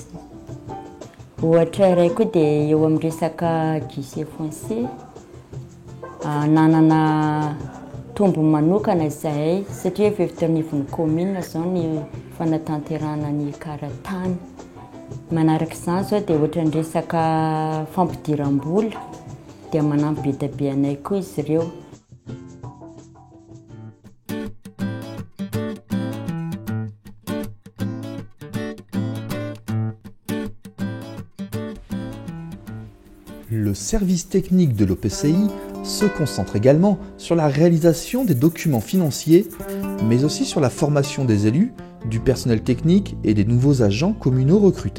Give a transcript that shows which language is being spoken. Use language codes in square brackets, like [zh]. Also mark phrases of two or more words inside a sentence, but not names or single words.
[mg] Ohatra iray koa dia eo amin'ny resaka [fr] guichet foncier [mg] nanana tombony manokana izahay satria efa vitanivon'ny commune zao ny fanatanterahana ny karatany. Manaraka izany zao dia ohatra ny resaka fampidiram-bola dia manampy be dia be anay koa izy ireo. [fr] Le service technique de l'OPCI se concentre également sur la réalisation des documents financiers, mais aussi sur la formation des élus, du personnel technique et des nouveaux agents communaux recrutés.